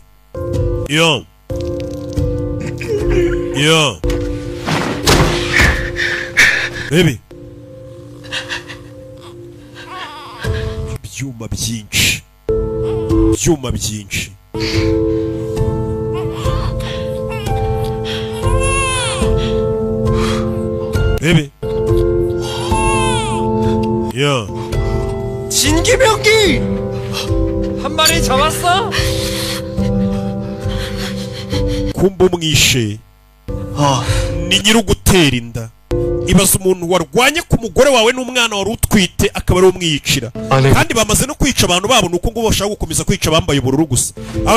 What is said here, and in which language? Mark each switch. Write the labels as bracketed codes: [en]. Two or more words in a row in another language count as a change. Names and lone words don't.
[rw] Yo. Bebe. Ibyuma byinshi. Bebe. [ko] 야. 진기병기! 한 마리 잡았어? [rw] kumumwishe ni nyirugutera inda. Ibaza umuntu warwanye ku mugore wawe n'umwana wari utwite akaba ari umwiyicira. Kandi bamaze no kwica abantu babo nuko ngo bashaka gukomeza kwica bambaye ubururu gusa.